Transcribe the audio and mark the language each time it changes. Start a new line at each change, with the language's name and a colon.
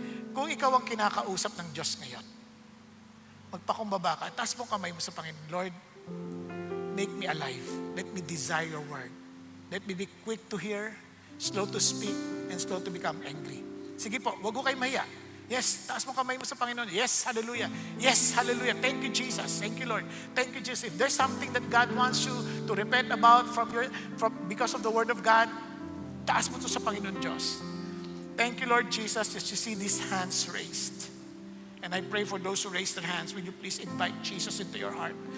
Filipino: Kung ikaw ang kinakausap ng Diyos ngayon, magpakumbaba ka, taas mo kamay mo sa Panginoon.
English: Lord, make me alive. Let me desire your word. Let me be quick to hear, slow to speak, and slow to become angry.
Filipino: Sige po, wag ko kayo mahiya.
English: Yes,
Filipino: taas mo kamay mo sa Panginoon.
English: Yes, hallelujah. Yes, hallelujah. Thank you, Jesus. Thank you, Lord. Thank you, Jesus. If there's something that God wants you to repent about because of the word of God,
Filipino: taas mo to sa Panginoon Diyos.
English: Thank you, Lord Jesus, as you see these hands raised. And I pray for those who raise their hands, will you please invite Jesus into your heart?